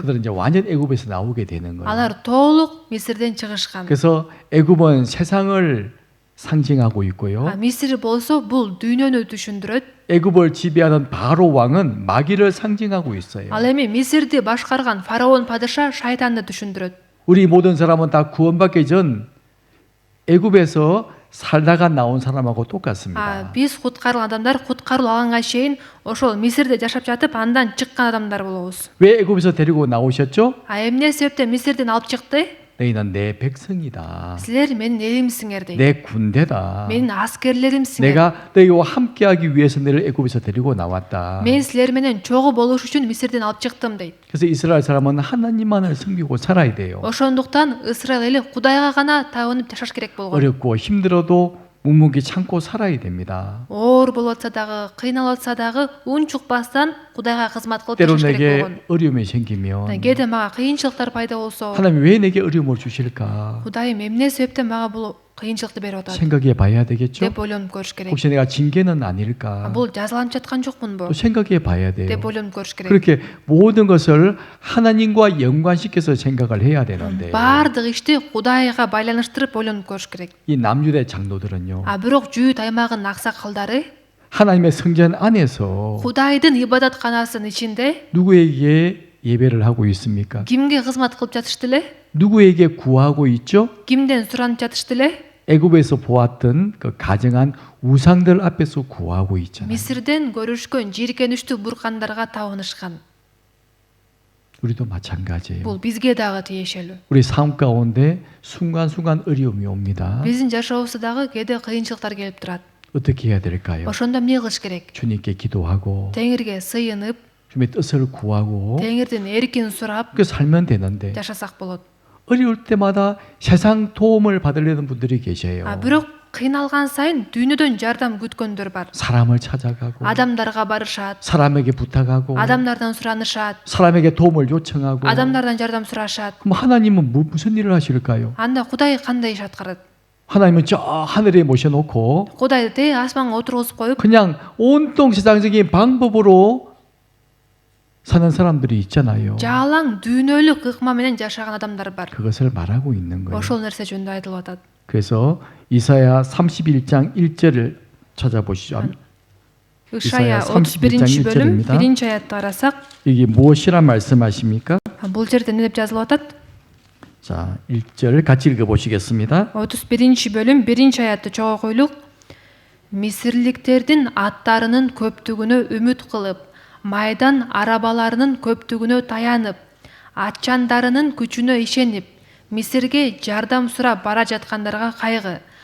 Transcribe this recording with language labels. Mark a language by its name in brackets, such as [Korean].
[Korean] 그들은 이제 완전 애굽에서 나오게 되는 거예요. [Kyrgyz] алар толук Мисирден чыгышкан. [Korean] 그래서 애굽은 세상을 상징하고 있고요. [Kyrgyz] Мисир болсо бул дүйнөнү түшүндүрөт. [Korean] 애굽을 지배하는 바로 왕은 마귀를 상징하고 있어요. [Kyrgyz] Ал эми Мисирди башкарган фараон падыша шайтанды түшүндүрөт. [Korean] 우리 모든 사람은 다 구원받기 전 애굽에서 살다가 나온 사람하고 똑같습니다. [Kyrgyz] Биз куткарылган адамдар куткарылып алганга чейин ошол Мисирде жашап жатып, андан чыккан адамдар болобуз. [Korean] 왜 애굽에서 데리고 나오셨죠? [Kyrgyz] Эмне себептен Мисирден алып чыкты? [Korean] 너희는 내 백성이다. [Kyrgyz] Силер менин элимсиңер дейт. [Korean] 내 군대다. [Kyrgyz] Менин аскерлеримсиңер. [Korean] 내가 너희와 함께하기 위해서 너를 애굽에서 데리고 나왔다. [Kyrgyz] Мен силер менен чогуу болуш үчүн Мисирден алып чыктым дейт. [Korean] 그래서 이스라엘 사람은 하나님만을 섬기고 살아야 돼요. [Kyrgyz] Ошондуктан Ысрайыл эли Кудайга гана таанып жашаш керек болгон. [Korean] 어렵고 힘들어도 묵묵히 참고 살아야 됩니다. [Kyrgyz] Оор болуп атса дагы, кыйналып атса дагы ун чукпастан Кудайга кызмат кылып [Korean] 때로 [Kyrgyz] жашаш керек [Korean] 내게 [Kyrgyz] болгон. [Korean] 어려움이 생기면 [Kyrgyz] Кээде мага кыйынчылыктар пайда болсо, [Korean] 하나님 왜 내게 어려움을 주실까 [Kyrgyz] Кудайым эмне себептен мага бул кыйынчылыкты берип атат [Korean] 생각해 봐야 되겠죠? [Kyrgyz] деп ойлонуп көрүш керек. [Korean] 혹시 내가 징계는 아닐까 [Kyrgyz] Бул жазаланып жаткан жокмунбу [Korean] 또 생각해 봐야 돼요. [Kyrgyz] деп ойлонуп көрүш керек. [Korean] 그렇게 모든 것을 하나님과 연관시켜서 생각을 해야 되는데 [Kyrgyz] Баардык ишти Кудайга байланыштырып ойлонуп көрүш керек. [Korean] 이 남유대 장로들은요 [Kyrgyz] Бирок Жүйүт аймагынын аксакалдары [Korean] 하나님의 성전 안에서 [Kyrgyz] Кудайдын ибадатканасынын ичинде [Korean] 누구에게 예배를 하고 있습니까? [Kyrgyz] кимге кызмат кылып жатышты эле? [Korean] 누구에게 구하고 있죠? [Kyrgyz] Кимден суранып жатышты эле? [Korean] 애굽에서 보았던 그 가정한 우상들 앞에서 구하고 있잖아요. [Kyrgyz] Мисирден көрүшкөн жийиркеничтүү буркандарга табынышкан. [Korean] 우리도 마찬가지예요. [Kyrgyz] Бул бизге дагы тиешелүү. [Korean] 우리 삶 가운데 순간순간 어려움이 옵니다. [Kyrgyz] Биздин жашообузда дагы кээде кыйынчылыктар келип турат. [Korean] 어떻게 해야 될까요? [Kyrgyz] Ошондо эмне кылыш керек? [Korean] 주님께 기도하고 [Kyrgyz] Теңирге сыйынып, [Korean] 주님의 뜻을 구하고 [Kyrgyz] Теңирдин эркин сурап [Korean] 그 살면 되는데 [Kyrgyz] жашасак болот. [Korean] 어려울 때마다 세상 도움을 받으려는 분들이 계세요. [Kyrgyz] Бирок кыйналган сайын дүйнөдөн жардам күткөндөр бар. [Korean] 사람을 찾아가고 [Kyrgyz] Адамдарга барышат, [Korean] 사람에게 부탁하고 [Kyrgyz] адамдардан суранышат, [Korean] 사람에게 도움을 요청하고 [Kyrgyz] адамдардан жардам сурашат. [Korean] 그럼 하나님은 무슨 일을 하실까요? [Kyrgyz] Анда Кудай кандай иш аткарат? [Korean] 하나님은 저 하늘에 모셔놓고 [Kyrgyz] Кудайды те асманга отургузуп коюп, [Korean] 그냥 온통 세상적인 방법으로 사는 사람들이 있잖아요. [Kyrgyz] жалаң дүйнөлүк ыкма менен жашаган адамдар бар. [Korean] 그것을 말하고 있는 거예요. [Kyrgyz] Ошол нерсе жөнүндө айтылып атат. [Korean] 그래서 이사야 31장 1절을 찾아보시죠. [Kyrgyz] Ишая [Korean] 이사야 [Kyrgyz] 31 бөлүм [Korean] 31 [Kyrgyz] 1 аятты карасак, [Korean] 이게 무엇이란 말씀하십니까? [Kyrgyz] бул жерде эмне деп жазылып атат? [Korean] 자, 1절 같이 읽어보시겠습니다. [Kyrgyz] 31 бөлүм 1 аятты чогуу койлук. Мисирликтердин аттарынын көптүгүнө үмүт кылып, майдан арабаларынын көптүгүнө таянып, атчандарынын күчүнө ишенип, Мисирге жардам сурап бара жаткандарга кайгы.